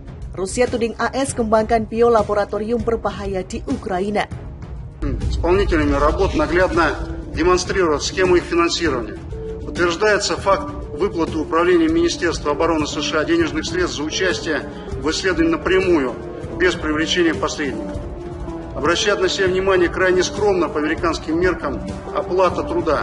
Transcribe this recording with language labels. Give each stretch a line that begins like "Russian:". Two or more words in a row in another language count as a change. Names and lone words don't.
Indonesian: Rusia tuding AS kembangkan biolaboratorium berbahaya di Ukraina.
Russian: Исполнителями работ наглядно демонстрируют схему их финансирования. Утверждается факт выплаты управлением Министерства обороны США денежных средств за участие в исследовании напрямую, без привлечения посредников. Обращает на себя внимание крайне скромно по американским меркам оплата труда.